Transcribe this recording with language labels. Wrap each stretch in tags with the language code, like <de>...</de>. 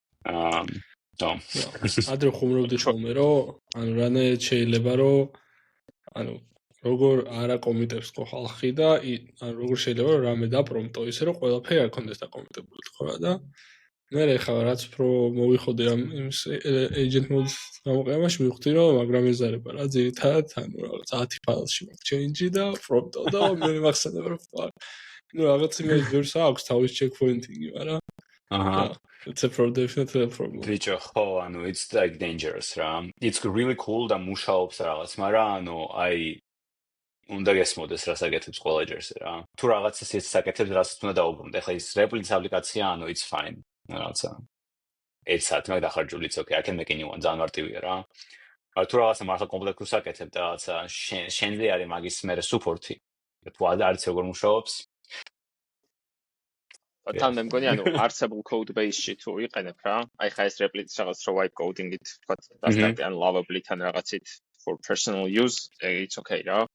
<ka>ადრე ხუმრობდი ხოლმე რომ ანუ რანაირად შეიძლება რომ ანუ როგორ არა კომიტებს ხო ხალხი და ანუ როგორ შეიძლება რომ რამე დაპრომტო ისე რომ ყველაფერი არ კონდეს დაკომიტებული ხო რა და მე ხა რაც უფრო მოვიხოდე ამ იმის agent mode-ის გამოყენებაში მივხვდი რომ მაგრამ ეზარება რა ძირითადად ანუ რაღაც 10 ფაილში მაქვს change და prompt და მე მახსენდება რომ ну რაღაც იმის ვერს აქვს თავის checkpointing-ი მაგრამ აჰა</ka> <en>it's a definitely a problem. Bicho, ხო, ანუ it's like dangerous რა. It's really cool</en> <ka>და მუშაობს რაღაც, მაგრამ ანუ აი უნდა გესმოდეს რას აკეთებს ყველა ჯერს რა. თუ რაღაცას ის აკეთებს, რასაც უნდა დაუბრუნდე. ახლა ის replic აპლიკაცია, ანუ</ka> <en>it's fine.</en> <ka>რაღაცა. ეს საათი მაგ დახარჯული,</ka> <en>it's okay. I can make a new one,</en> <ka>ძალიან მარტივია რა. თუ რაღაცა მართლა კომპლექსურს აკეთებ და რაღაცა შენზე არის მაგის მერე support-ი. თუ არ იცი როგორ მუშაობს. თან მე მგონი ანუ არსებულ code base-ში თუ იყენებ რა, აი ხა ეს replic რაღაც რო wipe coding-ით თქვა დასტარტი ან lovable თან რაღაცით</ka> <en>for personal use, it's okay</en> <ka>რა.</ka>